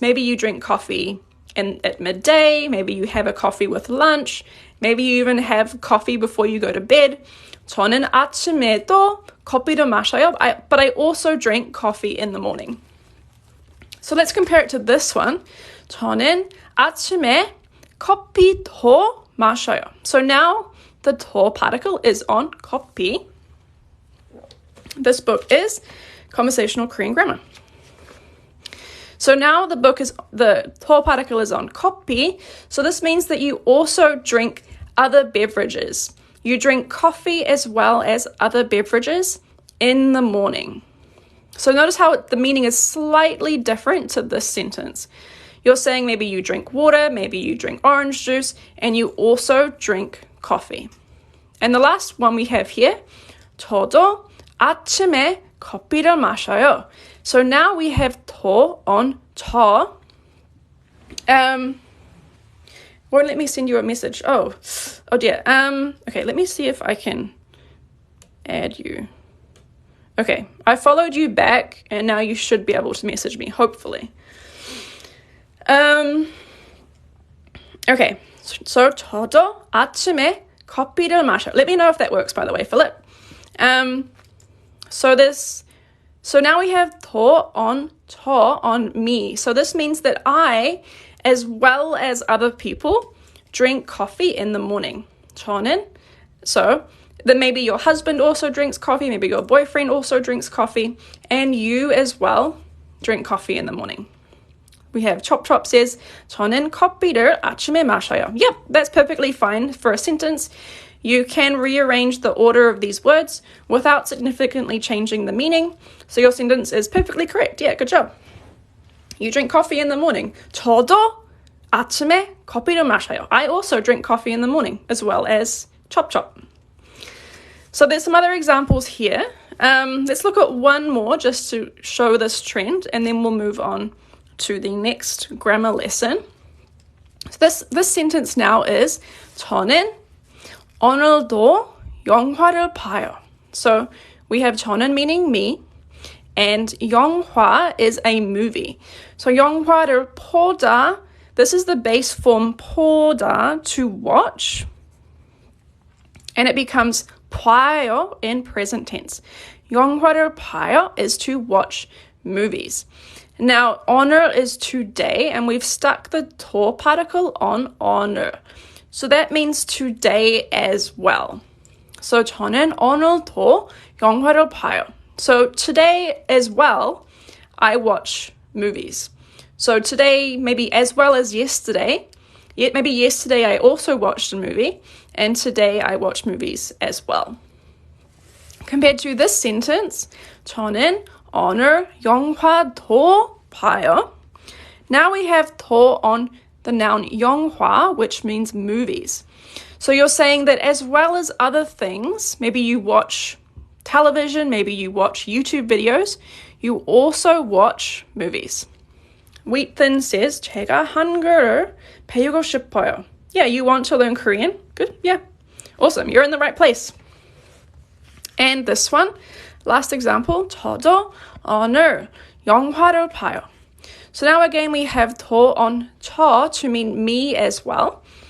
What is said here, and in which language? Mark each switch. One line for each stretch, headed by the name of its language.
English: Maybe you drink coffee at midday, maybe you have a coffee with lunch, maybe you even have coffee before you go to bed.
Korean: 저는 아침에도 커피를 마셔요,
English: but I also drink coffee in the morning. So let's compare it to this one.
Korean: 저는 아침에 커피도 마셔요.
English: So now the 도 particle is on 커피. This book is Conversational Korean Grammar. So now the 도 particle is on 커피. So this means that you also drink other beverages. You drink coffee as well as other beverages in the morning. So notice how the meaning is slightly different to this sentence. You're saying maybe you drink water, maybe you drink orange juice, and you also drink coffee. And the last one we have here,
Korean: 저도 아침에 커피를 마셔요.
English: So now we have 도 on 저. Won't let me send you a message. Oh dear. Okay, let me see if I can add you. Okay, I followed you back and now you should be able to message me, hopefully. Okay, so
Korean: 저도 아침에 커피를 마셔.
English: Let me know if that works, by the way, Philip. So now we have 도 on 저 on me. So this means that I, as well as other people, drink coffee in the morning.
Korean: 저는.
English: So then maybe your husband also drinks coffee, maybe your boyfriend also drinks coffee, and you as well drink coffee in the morning. We have Chop Chop says,
Korean: 저는 커피를 아침에 마셔요.
English: Yep, that's perfectly fine for a sentence. You can rearrange the order of these words without significantly changing the meaning. So your sentence is perfectly correct. Yeah, good job. You drink coffee in the morning.
Korean: 저도 아침에 커피를 마셔요.
English: I also drink coffee in the morning, as well as Chop Chop. So there's some other examples here. Let's look at one more just to show this trend, and then we'll move on to the next grammar lesson. So this sentence now is
Korean: 저는 오늘도 영화를 봐요.
English: So we have 저는 meaning me, and 영화 is a movie. So
Korean: 영화를 보다,
English: this is the base form 보다, to watch, and it becomes 봐요 in present tense.
Korean: 영화를 봐요
English: is to watch movies. Now, 오늘 is today, and we've stuck the 도 particle on 오늘. So that means today as well. So
Korean: 저는 오늘도 영화를 봐요.
English: So today as well, I watch movies. So today, maybe as well as yesterday, maybe yesterday I also watched a movie, and today I watch movies as well. Compared to this sentence,
Korean: 저는 오늘 영화도 봐요.
English: Now we have 도 on the noun 영화, which means movies. So you're saying that as well as other things, maybe you watch television, maybe you watch YouTube videos, you also watch movies.
Korean: Wheatthin
English: says,
Korean: 제가 한글을 배우고 싶어요.
English: Yeah, you want to learn Korean? Good, yeah. Awesome, you're in the right place. And this one, last example,
Korean: 저도 오늘 영화를 봐요.
English: So now again we have 도 on 저 to mean me as well.